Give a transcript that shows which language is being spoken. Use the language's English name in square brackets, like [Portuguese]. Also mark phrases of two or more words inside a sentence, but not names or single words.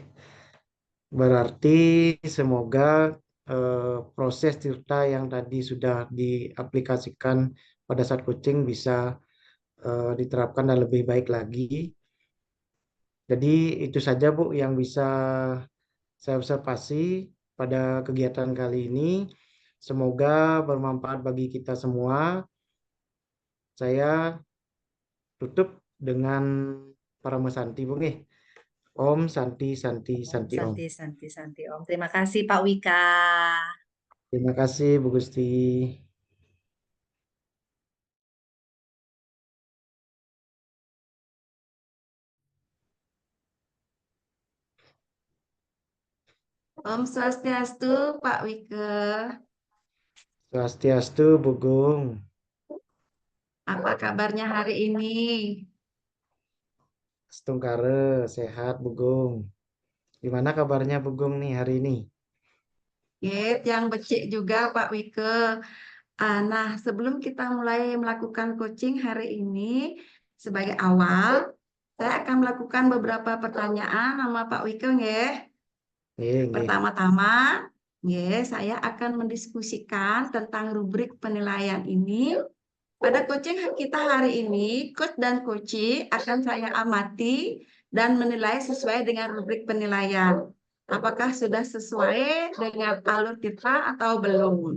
[Indonesian] Berarti semoga proses Tirta yang tadi sudah diaplikasikan pada saat coaching bisa diterapkan dan lebih baik lagi. Jadi itu saja Bu yang bisa saya observasi pada kegiatan kali ini. Semoga bermanfaat bagi kita semua. Saya tutup dengan para Santi Bu nih. [Sanskrit] Om Santi Santi Om Santi Om. Santi, Santi, Santi, Om. [Indonesian] Terima kasih Pak Wika. Terima kasih Bu Gusti. [Balinese] Om Swastiastu, Pak Wike. Swastiastu Bu Gung. [Indonesian] Apa kabarnya hari ini? Stungkare, sehat Bu Gung. Gimana kabarnya Bu Gung nih hari ini? Yang becik juga Pak Wike. Nah, sebelum kita mulai melakukan coaching hari ini, sebagai awal, saya akan melakukan beberapa pertanyaan sama Pak Wike, nggih. [Balinese] Nggih, nggih. [Indonesian] Pertama-tama, saya akan mendiskusikan tentang rubrik penilaian ini. Pada coaching kita hari ini, coach dan coachee akan saya amati dan menilai sesuai dengan rubrik penilaian. Apakah sudah sesuai dengan alur kita atau belum?